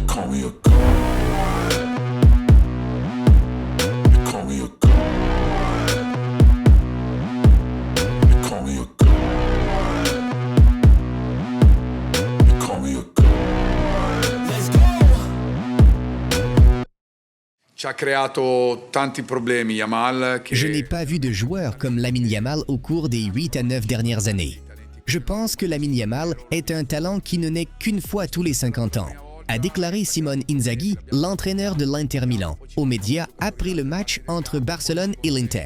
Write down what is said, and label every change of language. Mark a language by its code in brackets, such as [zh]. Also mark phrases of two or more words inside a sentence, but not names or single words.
[en] me a god. They call me a god. They call me a god. They call me a god. Let's go. [it] Ci ha creato tanti problemi Yamal. [fr] Je n'ai pas vu de joueur comme Lamine Yamal au cours des 8 à 9 dernières années. Je pense que Lamine Yamal est un talent qui ne naît qu'une fois tous les 50 ans, a déclaré Simone Inzaghi, l'entraîneur de l'Inter Milan, aux médias après le match entre Barcelone et l'Inter.